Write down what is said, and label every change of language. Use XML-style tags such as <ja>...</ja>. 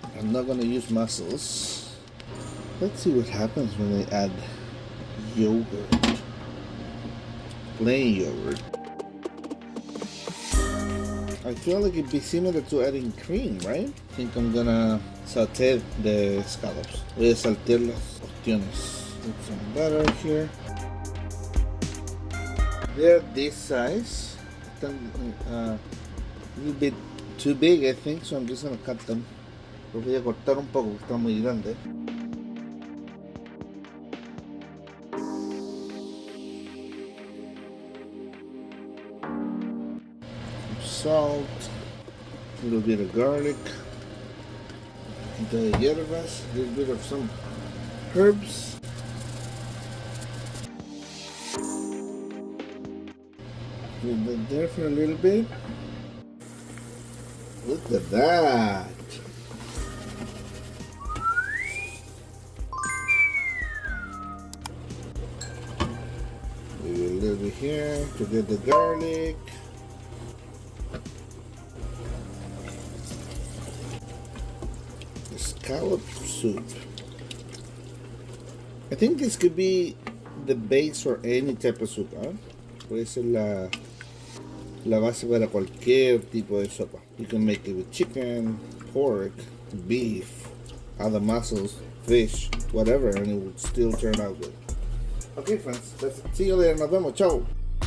<en>I'm not gonna use mussels. Let's see what happens when they add yogurt. Plain yogurt. I feel like it'd be similar to adding cream, right? I think I'm gonna saute the scallops.</en> <es>Voy a saltear las ostiones.</es> <en>Put some butter here. They're this size. A little bit too big, I think, so I'm just gonna cut them.</en> <es>Los voy a cortar un poco porque están muy grandes.</es> <en>Salt, a little bit of garlic, the hierbas, a little bit of some herbs. Leave that there for a little bit. Look at that. Maybe a little bit here to get the garlic. The scallop soup. I think this could be the base for any type of soup, huh?</en> <es>Puede ser la base para cualquier tipo de sopa.</es> <en>You can make it with chicken, pork, beef, other mussels, fish, whatever, and it would still turn out good. Okay, friends, let's see you later.</en> <es>Nos vemos. Chao.</es>